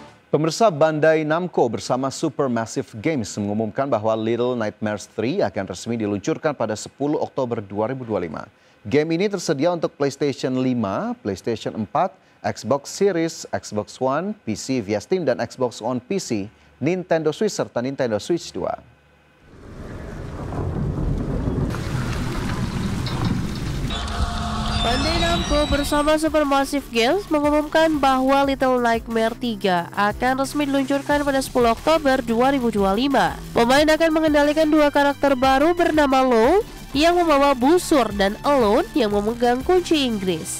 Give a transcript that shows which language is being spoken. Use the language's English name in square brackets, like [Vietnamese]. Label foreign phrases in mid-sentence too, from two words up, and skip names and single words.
[Indonesian] Pemirsa, Bandai Namco bersama Supermassive Games mengumumkan bahwa Little Nightmares 3 akan resmi diluncurkan pada 10 Oktober 2025. Game ini tersedia untuk PlayStation 5, PlayStation 4, Xbox Series, Xbox One, PC via Steam, dan Xbox One PC, Nintendo Switch, serta Nintendo Switch 2. Bandai Namco bersama Supermassive Games mengumumkan bahwa Little Nightmares 3 akan resmi diluncurkan pada 10 Oktober 2025. Pemain akan mengendalikan dua karakter baru bernama Low yang membawa busur dan Alone yang memegang kunci Inggris.